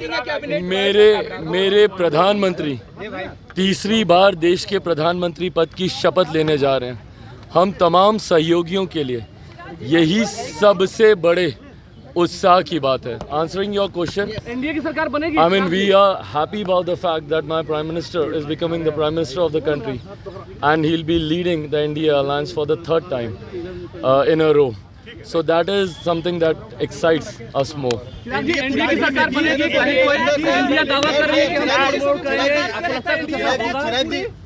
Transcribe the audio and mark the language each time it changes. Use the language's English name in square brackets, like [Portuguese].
[Hindi] मेरे प्रधानमंत्री तीसरी बार देश के प्रधानमंत्री पद की शपथ लेने जा रहे हैं। हम तमाम सहयोगियों के लिए यही सबसे बड़े उत्साह की बात है। [English] Answering your question, [Hindi] एनडीए की सरकार बनेगी। [English] I mean, we are happy about the fact that my Prime Minister is becoming the Prime Minister of the country and he'll be leading the India Alliance for the 3rd time in a row. So that is something that excites us more. [Hindi] NDA की सरकार बनेगी, India दावा कर रही है कि हम vote करेंगे।